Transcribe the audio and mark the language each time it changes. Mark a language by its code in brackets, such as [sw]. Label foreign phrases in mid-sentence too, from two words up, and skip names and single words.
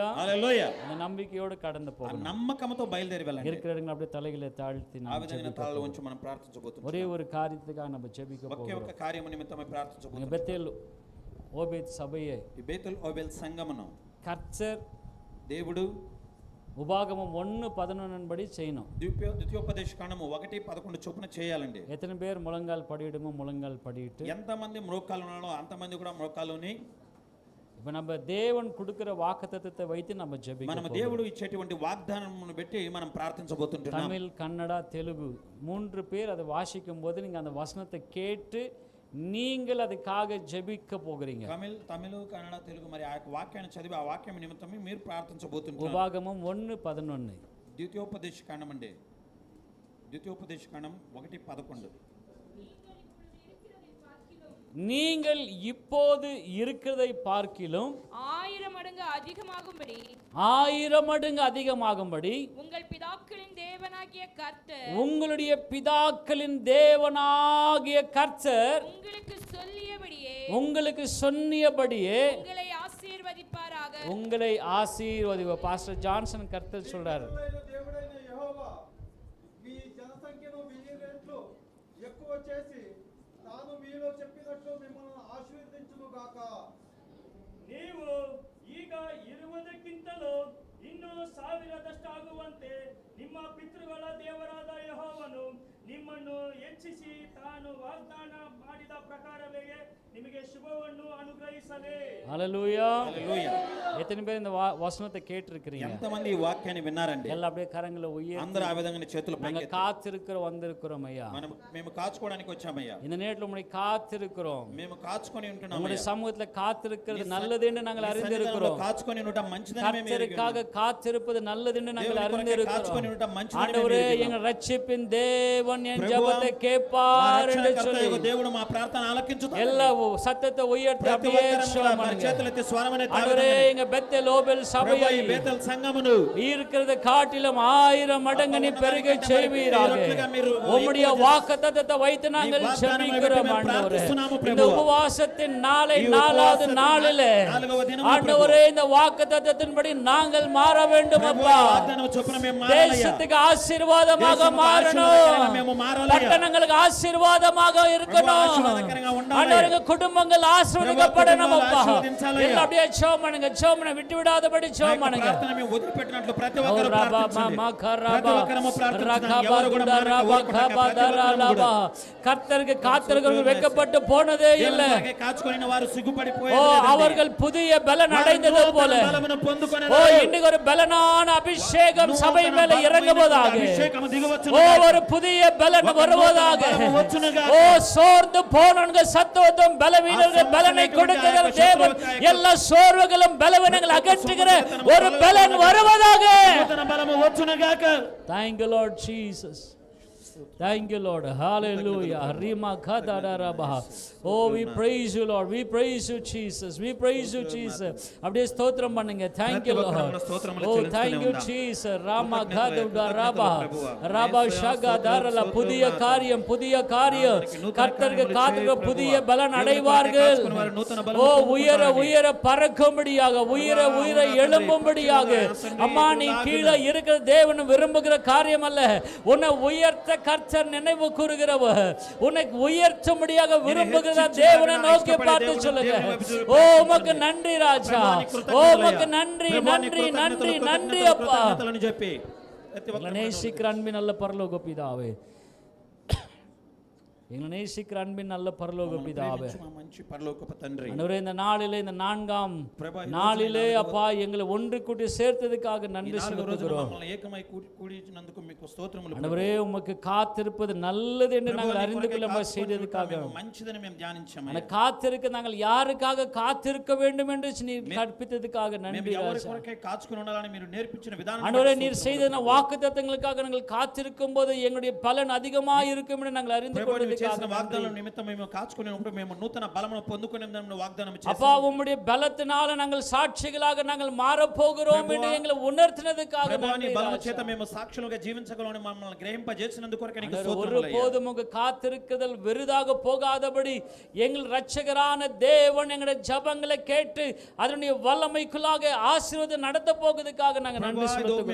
[te] హల్లెలూయా. [ta] அந்த నம்பிக்கையோடு கடந்து [te] ఆ [ta] போகணும். [te] నమ్మకంతో బయలుదేరి వెళ్ళండి. [ta] இருக்கிற இடங்களை அப்படியே தலைகளை தாழ்த்தி [te] ఆ [ta] நாம் [te] విధంగా తలలో ఉంచి మనం ప్రార్థించబోతున్నాం. [ta] ஒரே ஒரு காரியத்துக்காக நம்ம ஜெபிக்க [te] ఒకే [ta] போகிறோம். [te] ఒక కార్యము నిమిత్తమై ప్రార్థించబోతున్నాం. [ta] பெத்தேல் ஓபேத் சபையை [te] ఈ బేతెల్ ఓబెల్ సంగమను [ta] கர்த்தர் [te] దేవుడు [ta] உபாகமம் 1:11 படி செய்யணும். [te] ద్వితీయోపదేశ కాండము 1:11 చొప్పున చేయాలండి. [ta] எத்தனை பேர் முழங்கால் படியிடுமோ முழங்கால் படியிட்டு [te] ఎంతమంది మోకాళ్ళు ఉన్నారో అంతమంది కూడా మోకాళ్ళుని [ta] இப்ப நம்ம தேவன் கொடுக்கிற வாக்குத்தத்தத்தை வைத்து நம்ம [te] మనం [ta] ஜெபிக்க [te] దేవుడు ఇచ్చేటువంటి వాగ్దానమును బట్టి మనం ప్రార్థించబోతుంటున్నాం. [ta] தமிழ், கன்னடா, தெலுங்கு 3 பேர் அதை வாசிக்கும் போது நீங்க அந்த வசனத்தை கேட்டு நீங்கள் அதுக்காக ஜெபிக்க போகிறீங்க. [te] తమిళ కన్నడ తెలుగు మరి ఆ వాక్యాన్ని చదివి ఆ వాక్యం నిమిత్తమే మీరు ప్రార్థించబోతుంటారు. [ta] உபாகமம் 1:11 [te] ద్వితీయోపదేశ కాండం అండి. ద్వితీయోపదేశ కాండం 1:11 [ta] நீங்கள் இப்போது இருக்கிறதை பார்க்கிலும் 1000 மடங்கு அதிகமாகும்படி 1000 மடங்கு அதிகமாகும்படி உங்கள் பிதாக்களின் தேவனாகிய கர்த்தர் உங்களுடைய பிதாக்களின் தேவனாகிய கர்த்தர் உங்களுக்கு சொன்னியபடியே உங்களை ஆசீர்வதிப்பாராக. உங்களை ஆசீர்வதிப்பார். பாஸ்டர் ஜான்சன் கர்த்தர் சொல்றாரு. [te] దేవుడైన యెహోవా మీ జనసంఖ్యను 1000 రెట్లు ఎక్కువ చేసి తాను మీలో చెప్పినట్లు మిమ్మల్ని ఆశీర్వదించును గాక. [kn] ನೀವು ಈಗ ಇರುವುದಕ್ಕಿಂತಲೂ ಇನ್ನೂ 1000ದಷ್ಟು ಆಗುವಂತೆ ನಿಮ್ಮ ಪಿತೃಗಳ ದೇವರಾದ ಯೆಹೋವನು ನಿಮ್ಮನ್ನು ಹೆಚ್ಚಿಸಿ ತಾನು ವಾಗ್ದಾನ ಮಾಡಿದ ಪ್ರಕಾರವೇ ನಿಮಗೆ ಶುಭವನ್ನು ಅನುಗ್ರಹಿಸಲಿ. [ta] ஹல்லேலூயா. [te] హల్లెలూయా. [ta] எத்தனை பேர் இந்த வசனத்தை கேட்டிருக்கிறீங்க? [te] ఎంతమంది ఈ వాక్యాన్ని విన్నారండి? [ta] எல்லாம் அப்படியே கரங்களை உயர்த்தி [te] అందరూ ఆ విధంగానే చేతులు [ta] நாங்க [te] పైకెత్తి [ta] காத்திருக்கிற வந்திருக்கிறோம் ஐயா. [te] మేము కాచుకోవడానికి వచ్చామయ్యా. [ta] இந்த நேரத்துல உம்மை காத்திருக்கிறோம். [te] మేము కాచుకొని ఉంటున్నాం. [ta] உம்முடைய சமூகத்துல காத்திருக்கிறது நல்லது என்று நாங்கள் அறிந்திருக்கிறோம். [te] కాచుకొని ఉండటం మంచిదని మేము [ta] கர்த்தருக்காக காத்திருப்பது நல்லது என்று நாங்கள் [te] కాచుకొని [ta] அறிந்திருக்கிறோம். [te] ఉండటం మంచిదని [ta] ஆண்டவரே எங்கள் ரட்சிப்பின் தேவன் என் ஜெபத்தை கேட்பார் என்று சொல்லி [te] దేవుడు మా ప్రార్థన ఆలకించుతాడు. [ta] எல்லா சத்தத்தை உயர்த்தி அப்படியே [te] చేతులెత్తి స్వరమనే [ta] ஆண்டவரே எங்க பெத்தேல் ஓபேல் சபையை [te] బేతెల్ సంగమును [ta] இருக்கிறது காட்டிலும் 1000 மடங்கு நீ பெருக செய்வீராக. உம்முடைய வாக்குத்தத்தத்தை வைத்து நாங்கள் ஜெபிக்கிறோம் ஆண்டவரே. இந்த உபவாசத்தின் நாளை 4வது நாளிலே ஆண்டவரே இந்த வாக்குத்தத்தத்தின்படி நாங்கள் மாற வேண்டும் அப்பா. தேசத்துக்கு ஆசீர்வாதமாக மாறணும். பட்டணங்களுக்கு ஆசீர்வாதமாக இருக்கணும். ஆண்டவரே குடும்பங்கள் ஆசீர்வதிக்கப்படணும் அப்பா. எல்லாம் அப்படியே ஜெபம் பண்ணுங்க. ஜெபம் பண்ண விட்டு விடாதபடி ஜெபம் பண்ணுங்க. [te] వదిలిపెట్టినట్లు ప్రతి ఒక్కరు ప్రార్థించండి. [ta] கர்த்தருக்கு காத்திருக்கிறவர்கள் வெட்கப்பட்டு போனதே இல்லை. [te] కాచుకొని వారు [ta] ஓ [te] సిగ్గుపడిపోయారు. [ta] அவர்கள் புதிய பலன் அடைந்தது போல [te] బలమును పొందుకొనెను. [ta] ஓ இன்னைக்கு ஒரு பலனான அபிஷேகம் சபை மேல இறங்குவதாக. [te] అభిషేకము దిగవచ్చును. [ta] ஓ ஒரு புதிய பலன் வருவதாக. ஓ சோர்ந்து போனவங்க சத்துவத்தும் பலவீனர்கள் பலனை கொடுக்கிற தேவன் எல்லா சோர்வுகளும் பலவீனங்கள் அகற்றுகிற ஒரு பலன் வருவதாக. [te] బలము వచ్చును గాక. [en] Thank you Lord Jesus. Thank you, Lord. Hallelujah. Rima kadadarabaha. Oh, we praise you, Lord. We praise you, Jesus. We praise you, Jesus. [ta] அப்படியே ஸ்தோத்திரம் பண்ணுங்க. [en] Thank you, Lord. Oh, thank you, Jesus. Rama kadadarabaha. Rabba shagadarala. [ta] புதிய காரியம், புதிய காரியம். கர்த்தருக்கு காத்துக்க புதிய பலன் அடைவார்கள். ஓ, உயர உயர பறக்கும்படியாக, உயர உயர எழும்பும்படியாக. அம்மா, நீ கீழே இருக்கிற தேவன் விரும்புகிற காரியம் அல்ல. உன்னை உயர்த்த கர்த்தர் நினைவு கூறுகிறவர். உன்னை உயர்த்தும்படியாக விரும்புகிற தேவனை நோக்கி பார்த்து சொல்லுங்க. ஓ, உமக்கு நன்றி ராஜா. ஓ, உமக்கு நன்றி நன்றி நன்றி நன்றி அப்பா. எங்களை நேசிக்கிற அன்பின் நல்ல பரலோக பிதாவே, எங்களை நேசிக்கிற அன்பின் நல்ல பரலோக பிதாவே, [te] మంచి పరలోకపు తండ్రి, [ta] ஆண்டவரே, இந்த நாளிலே, இந்த 4ஆம் நாளிலே அப்பா எங்களை ஒன்று கூட்டி சேர்த்ததுக்காக நன்றி செலுத்துகிறோம். ஆண்டவரே, உமக்கு காத்திருப்பது நல்லது என்று நாங்கள் அறிந்து கொள்ள செய்ததுக்காக, அந்த காத்திருக்க நாங்கள் யாருக்காக காத்திருக்க வேண்டும் என்று நீர் கற்பித்ததுக்காக நன்றி. ஆண்டவரே, நீர் செய்த வாக்குத்தத்தங்களுக்காக நாங்கள் காத்திருக்கும் போது எங்களுடைய பலன் அதிகமாக இருக்கும் என்று நாங்கள் அறிந்து கொள்வதற்காக [te] వాగ్దానం నిమిత్తం మేము కాచుకునేప్పుడు మేము నూతన బలమును పొందుకునేందుకు వాగ్దానం చేశాము. [ta] அப்பா, உம்முடைய பலத்தினால நாங்கள் சாட்சிகளாக நாங்கள் மாற போகிறோம் என்று எங்களை உணர்த்தினதுக்காக நன்றி. [te] பலము చేత మేము సాక్షులుగా జీవించగలమని మమ్మల్ని గ్రహింపజేసినందుకు కొరకు నీకు స్తోత్రములు. [ta] ஒருபோதும் உங்க காத்திருக்குதல் விருதாக போகாதபடி எங்கள் இரட்சகரான தேவன் எங்களுடைய ஜெபங்களை கேட்டு அதனுடைய வல்லமைக்குள்ளாக ஆசீர்வாதம் நடத்த போகிறதுக்காக நாங்கள் நன்றி செலுத்துகிறோம்.